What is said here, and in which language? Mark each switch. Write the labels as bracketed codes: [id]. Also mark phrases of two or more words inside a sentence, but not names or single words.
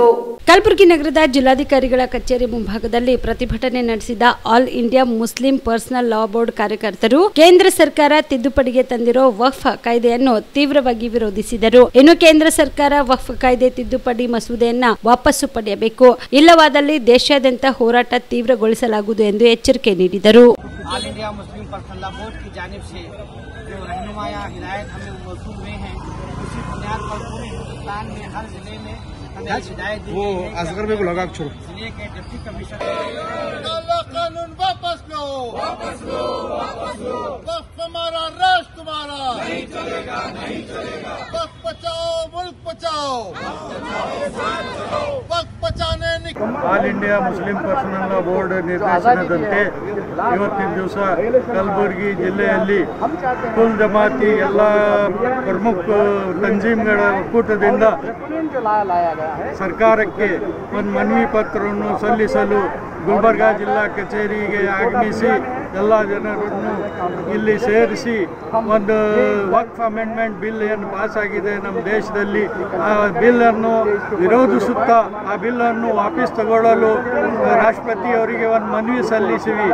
[kn] ಕಲಬುರಗಿ ನಗರದ ಜಿಲ್ಲಾಧಿಕಾರಿಗಳ ಕಚೇರಿ ಮುಂಭಾಗದಲ್ಲಿ ಪ್ರತಿಭಟನೆ ನಡೆಸಿದ ಆಲ್ ಇಂಡಿಯಾ ಮುಸ್ಲಿಂ ಪರ್ಸನಲ್ ಲಾ ಬೋರ್ಡ್ ಕಾರ್ಯಕರ್ತರು ಕೇಂದ್ರ ಸರ್ಕಾರ ತಿದ್ದುಪಡಿಗೆ ತಂದಿರೋ ವಕ್ಫ್ ಕಾಯ್ದೆಯನ್ನು ತೀವ್ರವಾಗಿ ವಿರೋಧಿಸಿದರು. ಇನ್ನು ಕೇಂದ್ರ ಸರ್ಕಾರ ವಕ್ಫ್ ಕಾಯ್ದೆ ತಿದ್ದುಪಡಿ ಮಸೂದೆಯನ್ನ ವಾಪಸ್ಸು ಪಡೆಯಬೇಕು, ಇಲ್ಲವಾದಲ್ಲಿ ದೇಶಾದ್ಯಂತ ಹೋರಾಟ ತೀವ್ರಗೊಳಿಸಲಾಗುವುದು ಎಂದು ಎಚ್ಚರಿಕೆ ನೀಡಿದರು. [hi] ऑल इंडिया मुस्लिम पर्सनल लॉ बोर्ड की जानिब से जो रहनुमाया हिदायत हमें मौसूल हुए हैं, उसी बुनियाद पर पूरे हिंदुस्तान में हर जिले में हमें हिदायत दी गई है। जिले के डिप्टी कमिश्नर कानून वापस लो, वक्फ हमारा, राष्ट्र तुम्हारा, नहीं चलेगा, वक्फ बचाओ, मुल्क बचाओ, वक्फ बचाने [kn] ಆಲ್ ಇಂಡಿಯಾ ಮುಸ್ಲಿಂ ಪರ್ಸನಲ್ ಲಾ ಬೋರ್ಡ್ ನಿರ್ದೇಶನದಂತೆ ಇವತ್ತಿನ ದಿವಸ ಕಲಬುರಗಿ ಜಿಲ್ಲೆಯಲ್ಲಿ ಕುಲ್ ಜಮಾತಿ ಎಲ್ಲ ಪ್ರಮುಖ ತಂಜೀಮ್ಗಳ ಒಕ್ಕೂಟದಿಂದ ಸರ್ಕಾರಕ್ಕೆ ಒಂದು ಮನವಿ ಪತ್ರವನ್ನು ಸಲ್ಲಿಸಲು ಗುಲ್ಬರ್ಗಾ ಜಿಲ್ಲಾ ಕಚೇರಿಗೆ ಆಗಮಿಸಿ ಎಲ್ಲ ಜನರನ್ನು ಇಲ್ಲಿ ಸೇರಿಸಿ ಒಂದು ವಕ್ಫ್ ಅಮೆಂಡ್ಮೆಂಟ್ ಬಿಲ್ ಏನು ಪಾಸ್ ಆಗಿದೆ ನಮ್ಮ ದೇಶದಲ್ಲಿ, ಆ ಬಿಲ್ಲನ್ನು ವಿರೋಧಿಸುತ್ತಾ ಆ ಬಿಲ್ಲನ್ನು ವಾಪಸ್ ತಗೊಳ್ಳಲು ರಾಷ್ಟ್ರಪತಿಯವರಿಗೆ ಒಂದು ಮನವಿ ಸಲ್ಲಿಸಿವಿ.